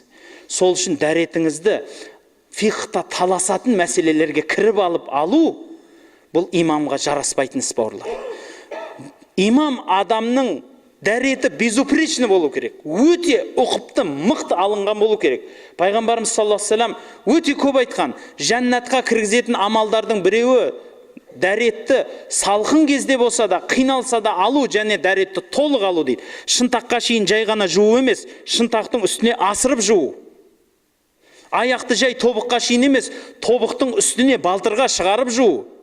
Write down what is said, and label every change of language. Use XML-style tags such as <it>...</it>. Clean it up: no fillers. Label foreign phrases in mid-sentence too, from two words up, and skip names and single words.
<kk>Сол үшін дәретіңізді фиқта таласатын мәселелерге кіріп алу, бұл имамға жараспайтын іс, бауырлар. Имам адамның дәреті безупречный болу керек, өте ұқыпты, мықты алынған болу керек. Пайғамбарымыз</kk> <ar>صلى الله عليه وسلم</ar> <kk>өте көп айтқан, жәннатқа кіргізетін амалдардың біреуі дәретті салқын кезде болса да, қиналса да алу, және дәретті толық алу дейді. Шынтаққа шейін жай ғана жуу емес, шынтақтың үстіне асырып жуу. Аяқты жай тобыққа шейін емес, тобықтың үстіне балтырға шығарып жуу.</kk>